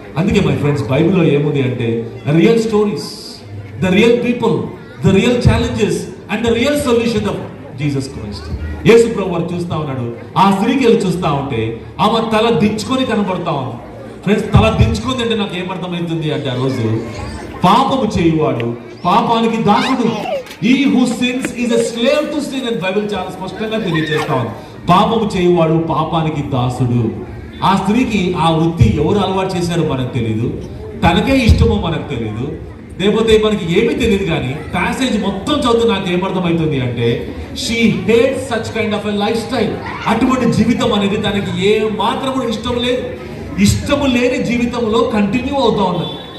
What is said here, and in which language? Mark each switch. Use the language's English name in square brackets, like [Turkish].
[Telugu] అందుకే [English] my friends, [Telugu] బైబిల్లో ఏముంది అంటే [English] Real stories, the real people, the real challenges and the real solution of Jesus Christ. [Telugu] యేసు ప్రభువారు చూస్తా ఉన్నాడు, ఆ స్త్రీకి వెళ్ళి చూస్తా ఉంటే ఆమె తల దించుకొని కనబడతా ఉంది. ఫ్రెండ్స్, తల దించుకుంది అంటే నాకు ఏమర్థమవుతుంది అంటే, ఆ రోజు పాపము చేయువాడు పాపానికి దాసుడు. [English] He who sins is a slave to sin [Telugu] అని బైబిల్ చాలా స్పష్టంగా తెలియజేస్తా ఉంది. పాపము చేయువాడు పాపానికి దాసుడు. ఆ స్త్రీకి ఆ వృత్తి ఎవరు అలవాటు చేశారో మనకు తెలియదు, తనకే ఇష్టమో మనకు తెలియదు, లేకపోతే మనకి ఏమీ తెలియదు. కానీ ప్యాసేజ్ మొత్తం చదువుతూ నాకు ఏమర్థమవుతుంది అంటే [English] She hate such kind of a lifestyle. [Telugu] అటువంటి జీవితం అనేది తనకి ఏ మాత్రం కూడా ఇష్టం లేదు. ఇష్టము లేని జీవితంలో కంటిన్యూ అవుతా ఉన్నది.